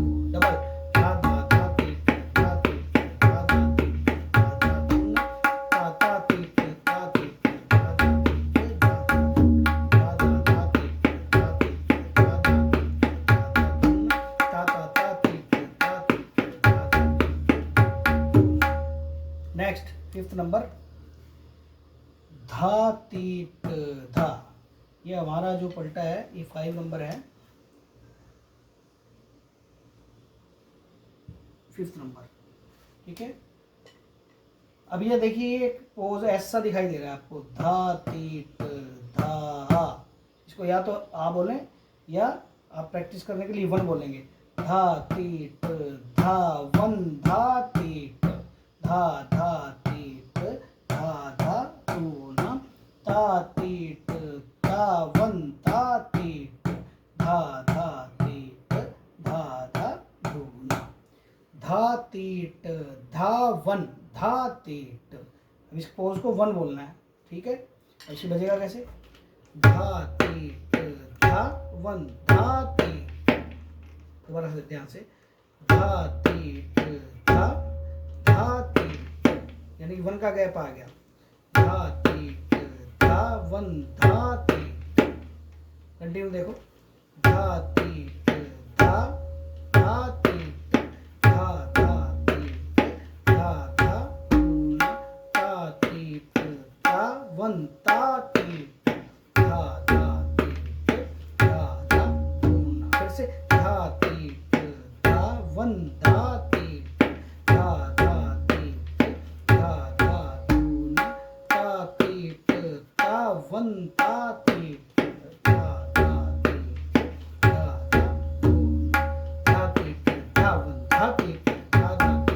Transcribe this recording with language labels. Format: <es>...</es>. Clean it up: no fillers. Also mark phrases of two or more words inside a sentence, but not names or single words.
<hi>डबल धा धा धा तीट धा तीट धा धा तीट धा धा धूना, ता तीट ता तीट धा धा तीट धा धा धू, धा धा धा तीट धा तीट धा धा तीट धा धा धूना, ता तीट ता तीट धा धा धू। नेक्स्ट 5th नंबर, धा तीट धा। ये हमारा जो पलटा है ये 5 नंबर है, 5th नंबर। ठीक है। अब ये देखिए एक पोज ऐसा दिखाई दे रहा है आपको, धा तीट धा। इसको या तो आ बोलें या आप प्रैक्टिस करने के लिए 1 बोलेंगे। धा तीट धा 1 धा तीट धा धा तीट धा धा धूना, ता तीट ता 1 ता तीट धा धा तीट धा धा धूना, धा तीट धा 1 धा तीट। अब इस पोज को 1 बोलना है। ठीक है। ऐसे बजेगा कैसे? धा तीट धा 1 धा तीट। दोबारा से ध्यान से, धा तीट धा तीट, यानी कि 1 का गैप आ गया। धा तीट वन धा ती। कंटिन्यू देखो, धा ती धा धा ती धा धा ती धा धा धूना ता ती धा वन ता ती धा धा ती धा धा धूना। फिर से धा ती धा वन धा ती धा धा ती धा धा धूना ता ती धा वन ता ती धा धा ती धा धा धूना धा ती धा वन धा ती धा धा ती</hi>